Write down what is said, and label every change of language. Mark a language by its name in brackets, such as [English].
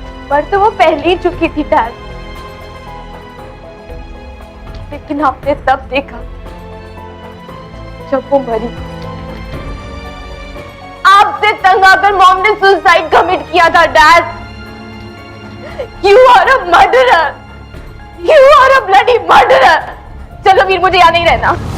[Hindi] पर तो वो पहले ही चुकी थी डैड, लेकिन आपने तब देखा जब वो मरी। आपसे तंग आकर मॉम ने सुसाइड कमिट किया था dad. [English] You are a murderer। You are a bloody murderer। [Hindi] चलो वीर, मुझे यहाँ नहीं रहना।